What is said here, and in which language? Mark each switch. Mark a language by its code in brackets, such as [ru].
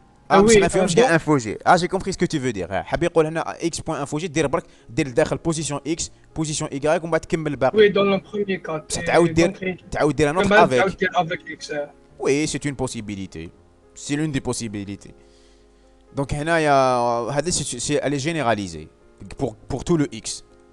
[fr] Ah, oui, [ar] ما فهمتش كاع [fr] infog. Ah, j'ai compris ce que tu veux dire. [ar] حاب يقول هنا x.infog دير برك دير لداخل position x, position y ومن بعد تكمل الباقي. [fr] Oui, dans le premier cas. [ar] بصح تعاود دير [fr] un autre avec. Avec x. Oui, c'est une possibilité. C'est l'une des possibilités. Donc [ar] هنايا هذه [fr] elle est généralisée pour tout le x.